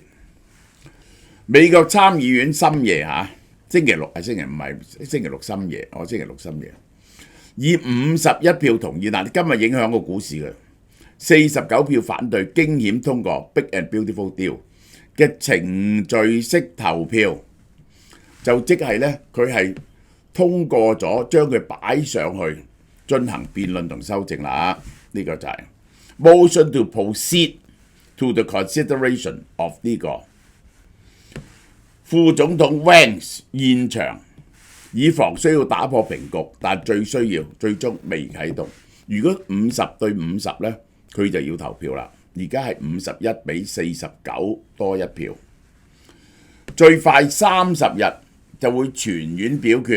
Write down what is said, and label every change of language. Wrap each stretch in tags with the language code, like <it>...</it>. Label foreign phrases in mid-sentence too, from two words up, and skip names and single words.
<yue>美國參議院深夜星期六係星期五，係星期六深夜，我星期六深夜以51票同意，嗱，今日影響個股市嘅49票反對，驚險通過 Big and Beautiful Deal 嘅程序式投票，就即係呢，佢係通過咗，將佢擺上去進行辯論同修正啦。呢個就係</yue> <en>motion to proceed to the consideration of</en> <yue>呢個副總統 Vance 現場，以防需要打破平局，但最終未啟動。如果50-50呢，佢就要投票啦。而家係51-49多一票，最快30日就會全院表決</yue>